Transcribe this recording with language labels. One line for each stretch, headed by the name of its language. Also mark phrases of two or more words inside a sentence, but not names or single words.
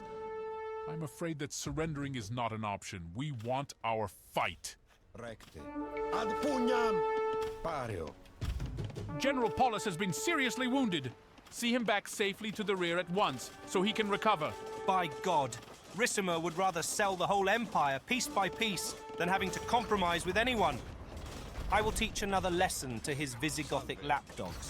English: I'm afraid that surrendering is not an option. We want our fight.
Latin: Recte. Ad pugnam! Pareo.
English: General Paulus has been seriously wounded. See him back safely to the rear at once, so he can recover. By God, Ricimer would rather sell the whole empire piece by piece than having to compromise with anyone. I will teach another lesson to his Visigothic lapdogs.